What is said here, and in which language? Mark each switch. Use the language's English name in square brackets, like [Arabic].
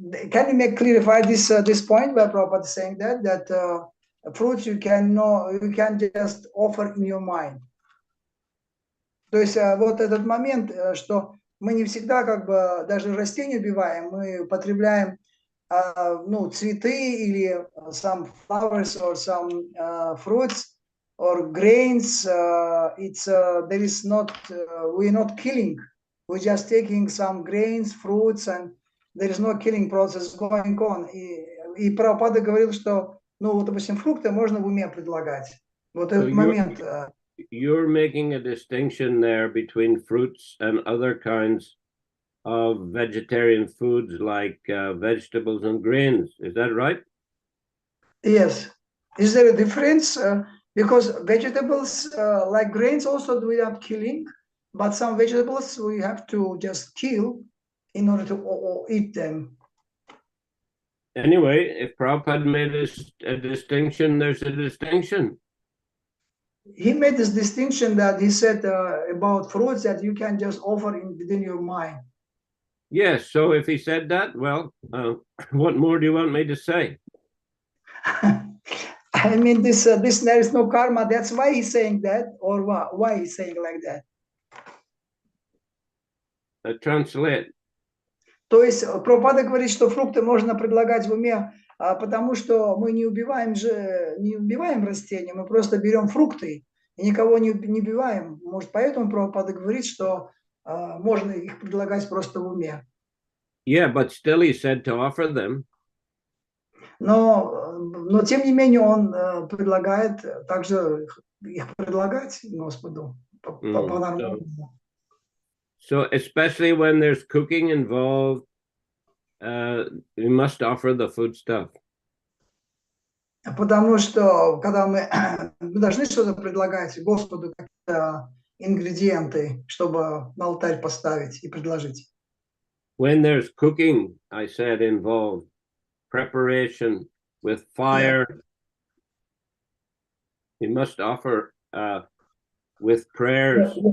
[English] Can you clarify this point where Prabhupada is saying that fruits you can just offer in your mind. [Russian] То есть вот этот момент, что мы не всегда как бы даже растения убиваем, мы употребляем цветы или [English] some flowers or some fruits or grains. It's there is not we're not killing. We're just taking some grains, fruits, and there is no killing process going on. [Russian] И Прабхупада говорил, что, допустим, фрукты можно в уме предлагать. Вот этот момент. [English] You're making a distinction there between fruits and other kinds of vegetarian foods like vegetables and grains. Is that right? Yes. Is there a difference? Because vegetables, like grains, also without killing, but some vegetables we have to just kill in order to eat them. Anyway, if Prabhupada made a distinction, there's a distinction. He made this distinction that he said about fruits that you can just offer within your mind. Yes, so if he said that, well, what more do you want me to say? I mean, this there is no karma. That's why he's saying that, or why he's saying like that. Translate. [Russian] То есть Прабхупада говорит, что фрукты можно предлагать в уме, потому что мы не убиваем растения, мы просто берем фрукты и никого не убиваем. Может, поэтому Прабхупада говорит, что можно их предлагать просто в уме. [English] Yeah, but still he said to offer them. [Russian] Но тем не менее он предлагает также их предлагать Господу по-нормальному. [English] So especially when there's cooking involved, we must offer the food stuff. [Russian] Потому что когда мы должны что-то предлагать Господу, какие-то ингредиенты, чтобы на алтарь поставить и предложить. [English] When there's cooking, I said, involved, preparation with fire, we must offer with prayers.